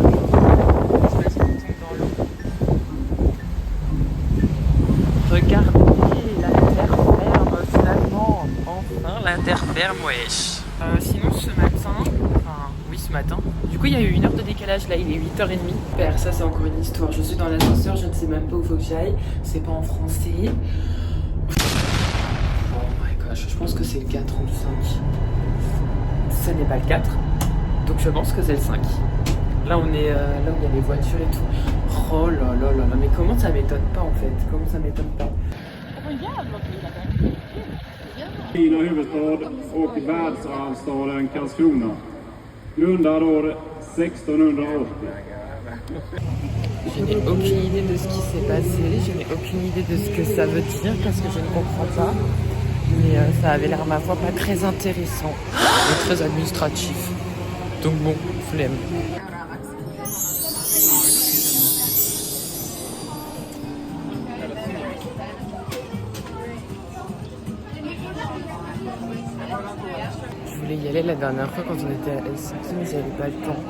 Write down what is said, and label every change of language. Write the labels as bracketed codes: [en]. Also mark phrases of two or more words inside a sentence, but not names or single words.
[fr] Genre, je laisse qu'il tombe dans l'eau. Regardez, la terre ferme, finalement. Enfin, la terre ferme, wesh. Sinon, ce matin, du coup il y a eu 1 heure de décalage, là il est 8h30. Père, ça c'est encore une histoire, je suis dans l'ascenseur, je ne sais même pas où il faut que j'aille, c'est pas en français. [en] Oh my gosh, [fr] je pense que c'est le 4 ou le 5. Ce n'est pas le 4, donc je pense que c'est le 5. Là on est là où il y a les voitures et tout. Oh là là là là, mais comment ça m'étonne pas en fait, [sv] Kina huvudstad och världsarvsstaden Karlskrona. Grundad år 1680. [fr] Je n'ai aucune idée de ce qui s'est passé, je n'ai aucune idée de ce que ça veut dire parce que je ne comprends pas. Mais ça avait l'air, ma foi, pas très intéressant et très administratif. Donc bon, flemme. Je voulais y aller la dernière fois quand on était à Helsinki, mais j'avais pas le temps.